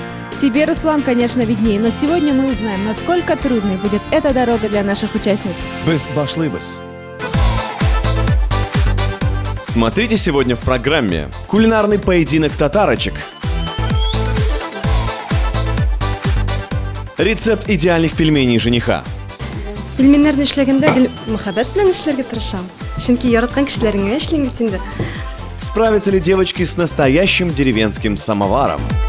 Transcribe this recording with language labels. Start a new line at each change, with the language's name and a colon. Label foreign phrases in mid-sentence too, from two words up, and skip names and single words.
Russian: Тебе, Руслан, конечно, виднее, но сегодня мы узнаем, насколько трудной будет эта дорога для наших участниц.
Tatar: Без башлыбыз.
Russian: Смотрите сегодня в программе: кулинарный поединок татарочек, рецепт идеальных пельменей жениха,
Tatar: Пельменнәрне эшләгәндә гел мөхәббәт белән эшләргә тырышам. Чөнки яраткан кешеләргә эшлим бит инде.
Russian: справятся ли девочки с настоящим деревенским самоваром.